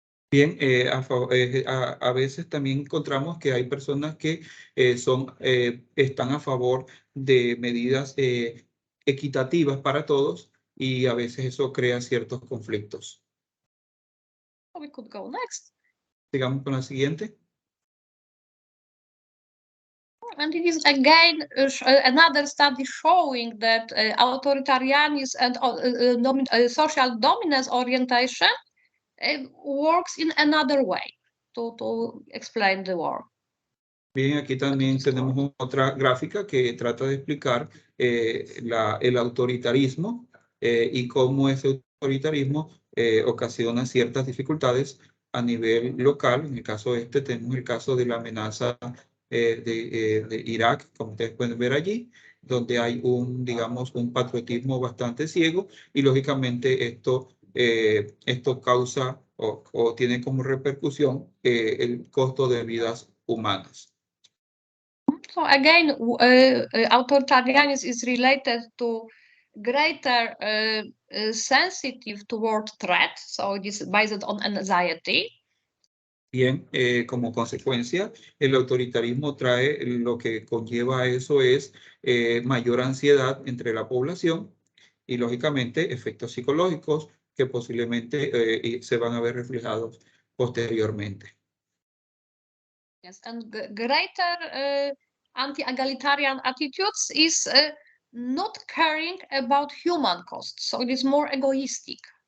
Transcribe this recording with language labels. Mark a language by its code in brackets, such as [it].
[es] Bien, a veces también encontramos que hay personas que están a favor de medidas equitativas para todos y a veces eso crea ciertos conflictos. [en] We could go next. [es] Sigamos con la siguiente. [en] And it is again another study showing that authoritarianism and social dominance orientation works in another way to explain the war. [es] Bien, aquí también tenemos otra gráfica que trata de explicar el autoritarismo y cómo ese autoritarismo ocasiona ciertas dificultades a nivel local. En el caso tenemos el caso de la amenaza de Irak, como ustedes pueden ver allí, donde hay digamos, un patriotismo bastante ciego y lógicamente esto causa o tiene como repercusión el costo de vidas humanas. [en] So again, authoritarianism is related to greater sensitive toward threat, so it is based on anxiety. [es] Bien, como consecuencia, el autoritarismo lo que conlleva a eso es mayor ansiedad entre la población y, lógicamente, efectos psicológicos que posiblemente se van a ver reflejados posteriormente. [en] Yes, and greater anti-egalitarian attitudes is not caring about human costs, so it is more egoistic.